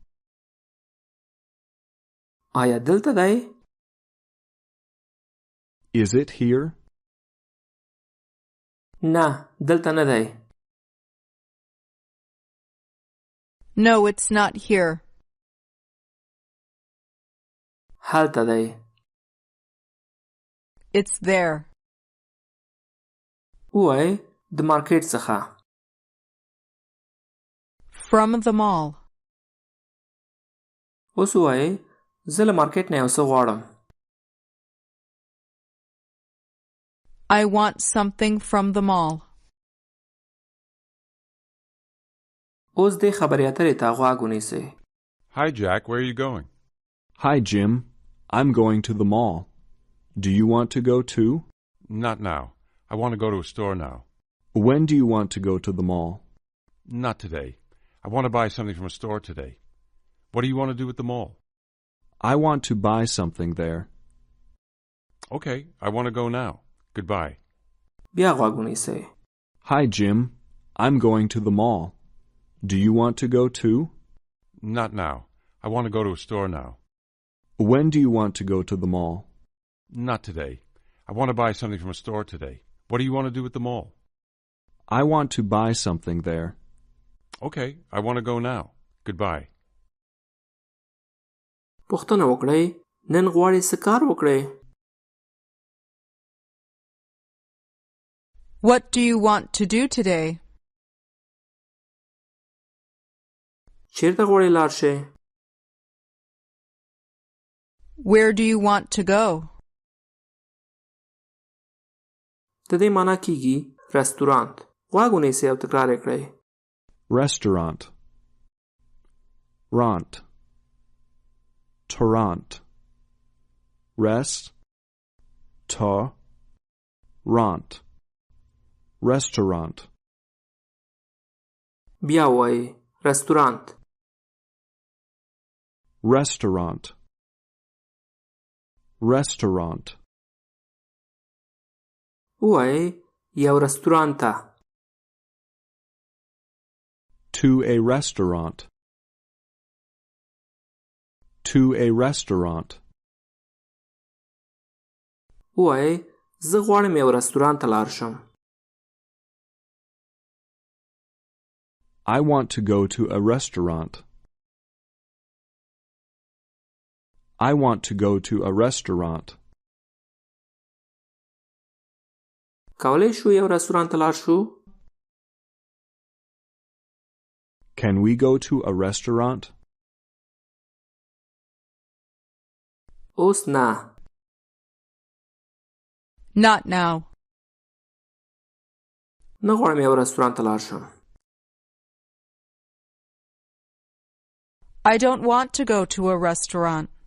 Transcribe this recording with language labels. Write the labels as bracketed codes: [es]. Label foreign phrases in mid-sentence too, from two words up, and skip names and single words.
[ps] آیا دلته دی؟ [en] Is it here? [ps] نه دلته نه دی. [en] No, it's not here. [ps] هلته دی. [en] It's there. [ps] وایې د مارکیټ څخه. [en] From the mall. [ps] اوس وایې زه له مارکیټ نه یو څه غواړم. [en] I want something from the mall. [ps] اوس دې خبرې اترې ته غوږ ونیسئ. [en] Hi, Jack. Where are you going? Hi, Jim. I'm going to the mall. Do you want to go too? Not now. I want to go to a store now. When do you want to go to the mall? Not today. I want to buy something from a store today. What do you want to do at the mall? I want to buy something there. Okay, I want to go now. Goodbye. [ps] بیا غوږ ونیسئ. [en] Hi, Jim. I'm going to the mall. Do you want to go too? Not now. I want to go to a store now. When do you want to go to the mall? Not today. I want to buy something from a store today. What do you want to do at the mall? I want to buy something there. Okay, I want to go now. Goodbye. [ps] پوښتنه وکړئ نن غواړئ څه کار وکړئ؟ [en] What do you want to do today? [ps] چیرته غواړئ لاړ شئ؟ [en] Where do you want to go? [ps] د دې معنا کیږي رستورانت. غوږ ونیسئ او تکرار یې کړئ. [en] Restaurant. Rant. Torrent. Rest. Ta. Rant. Restaurant. [ps] بیا وایئ رستورانت. [en] Restaurant. Restaurant. [ps] وایئ یو رستورانت ته. [en] To a restaurant. To a restaurant. [ps] وایئ زه غواړم یو رستورانت ته لاړ شم. [en] I want to go to a restaurant. I want to go to a restaurant. [ps] کولی شو یو رستورانت ته لاړ شو؟ [en] Can we go to a restaurant? [ps] اوس نه. [en] Not now. [ps] نه غواړم یو رستورانت ته لاړ شم. [en] I don't want to go to a restaurant.